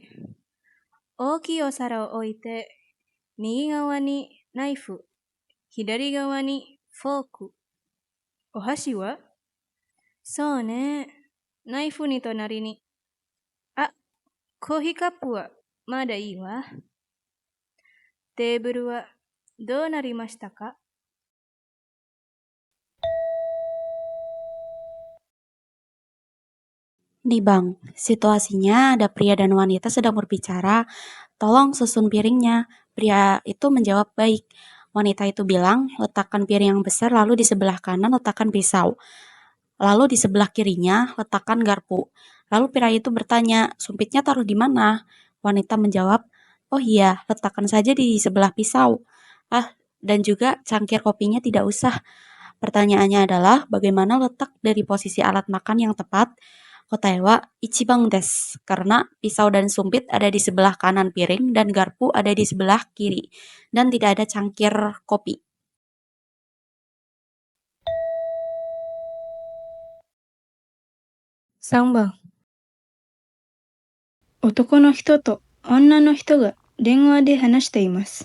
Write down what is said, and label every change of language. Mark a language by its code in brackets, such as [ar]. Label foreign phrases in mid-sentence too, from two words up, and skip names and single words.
[ja] 大きいお皿を置いて、右側にナイフ、左側にフォーク。お箸は？そうね。ナイフに隣に。あ、コーヒーカップはまだいいわ。テーブルはどうなりましたか？ [id] Nih bang, situasinya ada pria dan wanita sedang berbicara, tolong susun piringnya. Pria itu menjawab baik. Wanita itu bilang, letakkan piring yang besar lalu di sebelah kanan letakkan pisau. Lalu di sebelah kirinya letakkan garpu. Lalu pria itu bertanya, sumpitnya taruh di mana? Wanita menjawab, oh iya, letakkan saja di sebelah pisau. Ah, dan juga cangkir kopinya tidak usah. Pertanyaannya adalah, bagaimana letak dari posisi alat makan yang tepat? [ja] 答えは一番です, [id] karena pisau dan sumpit ada di sebelah kanan piring dan garpu ada di sebelah kiri, dan tidak ada cangkir kopi. [ja] 3 番。男の人と女の人が電話で話しています。